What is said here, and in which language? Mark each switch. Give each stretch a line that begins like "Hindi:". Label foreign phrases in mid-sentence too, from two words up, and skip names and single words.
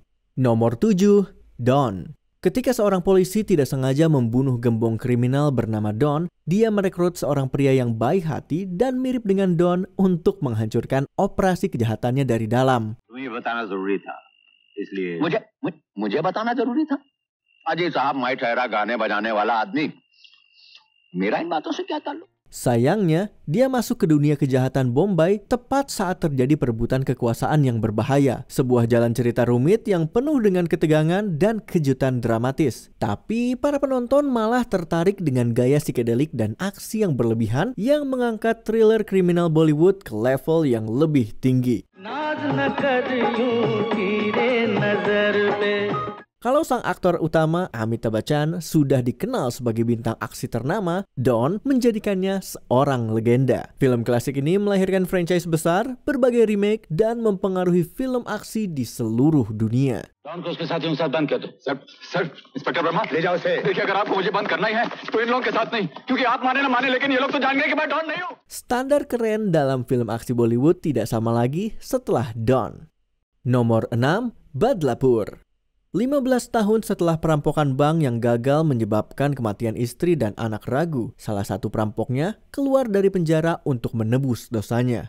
Indonesian: Nomor 7, Don. Ketika seorang polisi tidak sengaja membunuh gembong kriminal bernama Don, dia merekrut seorang pria yang baik hati dan mirip dengan Don untuk menghancurkan operasi kejahatannya dari dalam.
Hindi: मुझे बताना जरूरी था अजय साहब मैं ठहरा गाने बजाने वाला आदमी मेरा इन बातों से क्या ताल्लुक.
Indonesian: Sayangnya, dia masuk ke dunia kejahatan Bombay tepat saat terjadi perebutan kekuasaan yang berbahaya. Sebuah jalan cerita rumit yang penuh dengan ketegangan dan kejutan dramatis. Tapi para penonton malah tertarik dengan gaya psikedelik dan aksi yang berlebihan yang mengangkat thriller kriminal Bollywood ke level yang lebih tinggi. Kalau sang aktor utama Amitabh Bachchan sudah dikenal sebagai bintang aksi ternama, Don menjadikannya seorang legenda. Film klasik ini melahirkan franchise besar, berbagai remake, dan mempengaruhi film aksi di seluruh dunia.
Hindi: डॉन को उसके साथियों के साथ बंद कर दो। सर इंस्पेक्टर वर्मा ले जाओ इसे। देखिए अगर आपको मुझे बंद करना ही है तो इन लोगों के साथ नहीं, क्योंकि आप माने ना माने लेकिन ये लोग तो जान गए कि मैं डॉन नहीं हूँ।
Indonesian: Standar keren dalam film aksi Bollywood tidak sama lagi setelah Don. Nomor 6, Badlapur. 15 tahun setelah perampokan bank yang gagal menyebabkan kematian istri dan anak Raghu, salah satu perampoknya keluar dari penjara untuk menebus dosanya.